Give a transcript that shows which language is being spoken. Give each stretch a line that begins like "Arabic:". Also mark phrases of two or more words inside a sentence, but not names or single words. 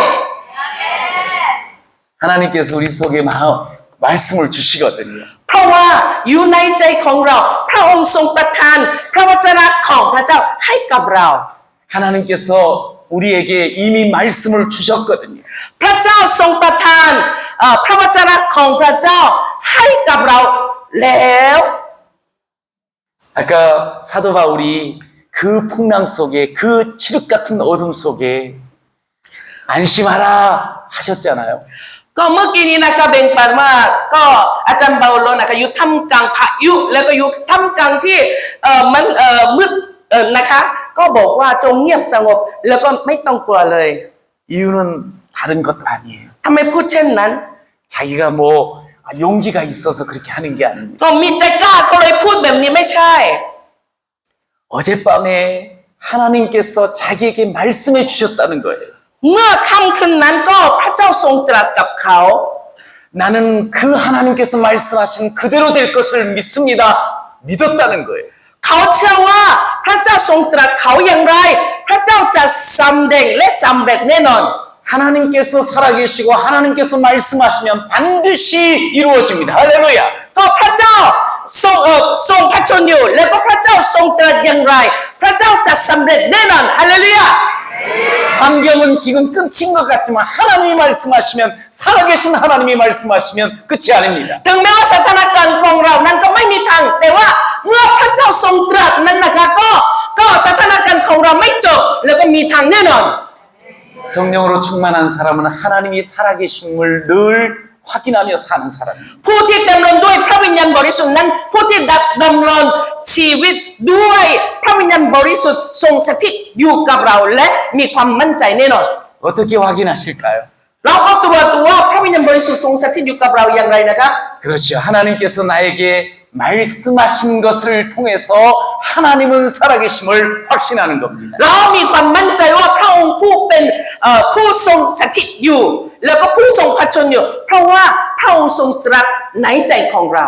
Korean: 하나님께서 우리 속에 말씀을 주시거든요.
Thai: เพราะว่าอยู่ในใจของเราพระองค์ทรงประทานพระวจนะของพระเจ้าให้กับเรา
Korean: 하나님께서 우리에게 이미 말씀을 주셨거든요.
Thai: พระเจ้าทรงประทานพระวจนะของพระเจ้าให้กับเราแล้ว
Korean: 아까 사도 바울이 그 풍랑 속에 그 칠흑 같은 어둠 속에 안심하라 하셨잖아요.
Thai: ก็เมื่อกี้นี้นะคะเบ่งปันว่าก็อาจารย์เปาโลนะคะอยู่ท่ามกลางพายุแล้วก็อยู่ท่ามกลางที่มันมืดนะคะก็บอกว่าจงเงียบสงบแล้วก็ไม่ต้องกลัวเลย
Korean: 이유는 다른 것도 아니에요.
Thai: ทำไมพูดเช่นนั้น
Korean: 자기가 뭐 용기가 있어서 그렇게 하는 게 아닙니다.
Thai: ก็มีใจกล้าก็เลยพูดแบบนี้ไม่ใช่
Korean: 어젯밤에 하나님께서 자기에게 말씀해 주셨다는 거예요.
Thai: เมื่อค่ำคืนนั้นก็พระเจ้าทรงตรัสกับเขา
Korean: 나는 그 하나님께서 말씀하신 그대로 될 것을 믿습니다. 믿었다는 거예요.
Thai: เขาเชื่อว่าพระเจ้าทรงตรัสเขาอย่างไร พระเจ้าจะสำเร็จและสำเร็จแน่นอน
Korean: 하나님께서 살아계시고 하나님께서 말씀하시면 반드시 이루어집니다. 할렐루야.
Thai: ก็พระเจ้าทรงพระชนอยู่แล้วก็พระเจ้าทรงตรัสอย่างไร พระเจ้าจะสำเร็จแน่นอนฮาเลลูยา
Korean: 환경은 지금 끝인 것 같지만 하나님이 말씀하시면 살아계신 하나님이 말씀하시면 끝이 아닙니다.
Thai: ถึงแม้ว่าสถานการณ์ของเรานั้นก็ไม่มีทางแต่ว่าเมื่อพระเจ้าทรงตรัสนั้นนะคะก็สถานการณ์ของเราไม่จบแล้วก็มีทางแน่นอน
Korean: 성령으로 충만한 사람은 하나님이 살아계심을 늘 확인하며 사는 사람입니다.
Thai: ผู้ที่เต็มล้นด้วยพระวิญญาณบริสุทธิ์นั้นผู้ที่ดำรงชีวิตด้วยพระวิญญาณบริสุทธิ์ทรงสถิตอยู่กับเราและมีความมั่นใจแน่นอน
Korean: 어떻게 확인하실까요?
Thai: เราก็ตรวจดูว่าพระวิญญาณบริสุทธิ์ทรงสถิตอยู่กับเราอย่างไรนะครับ
Korean: 그렇죠. 하나님께서 나에게 말씀하신 것을 통해서 하나님은 살아계심을 확신하는 겁니다.
Thai: เรามีความมั่นใจว่าพระองค์ผู้เป็นผู้ทรงสถิตอยู่ แล้วก็ผู้ทรงพระชนอยู่เพราะว่าพระองค์ทรงตรัสในใจของเรา